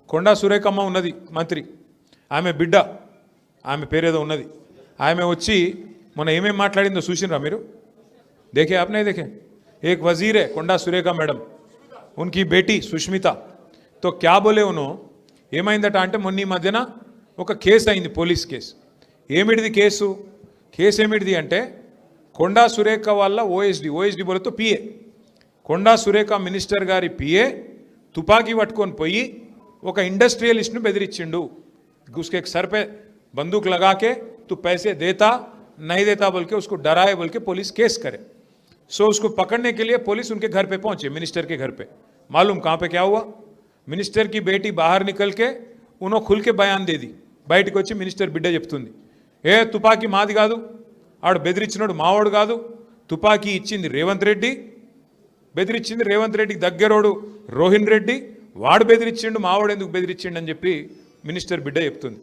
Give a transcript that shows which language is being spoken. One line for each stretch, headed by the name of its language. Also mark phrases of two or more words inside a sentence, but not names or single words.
Telugu: కొండా సురేఖమ్మ ఉన్నది మంత్రి, ఆమె బిడ్డ, ఆమె పేరేదో ఉన్నది, ఆమె వచ్చి మొన్న ఏమేమి మాట్లాడిందో చూసినరా మీరు?
Hindi: देखे आपने? देखे एक वजीर है కొండా సురేఖ మేడం, उनकी बेटी
Telugu: సుష్మిత,
Hindi: तो क्या बोले उन्होंने
Telugu: ఏమైందట అంటే మొన్న ఈ మధ్యన ఒక కేసు అయింది, పోలీస్ కేసు. ఏమిటిది కేసు? కేసు ఏమిటిది అంటే కొండా సురేఖ వాళ్ళ ఓఎస్డి బోలతో పిఏ, కొండా సురేఖ మినిస్టర్ గారి పిఏ తుపాకీ పట్టుకొని పోయి ఒక ఇండస్ట్రియలిస్ట్ను బెదిరించిండు.
Hindi: उसके सर पे बंदूक लगा के तू पैसे देता नहीं देता बोल के उसको डराए बोल के पुलिस केस करे. सो उसको पकड़ने के लिए पुलिस उनके घर पे पहुंचे, मिनिस्टर के घर पे. मालूम कहाँ पे क्या हुआ? मिनिस्टर की बेटी बाहर निकल के उन्होंने खुल के बयान दे दी.
Telugu: బయటకు వచ్చి మినిస్టర్ బిడ్డ చెప్తుంది, ఏ తుపాకీ మాది కాదు, ఆడు బెదిరించినాడు మావాడు కాదు, తుపాకీ ఇచ్చింది రేవంత్ రెడ్డి, బెదిరించింది రేవంత్ రెడ్డికి దగ్గరోడు రోహిన్ రెడ్డి, వాడు బెదిరించిండు, మావాడు ఎందుకు బెదిరించిండు అని చెప్పి మినిస్టర్ బిడ్డ చెప్తుంది.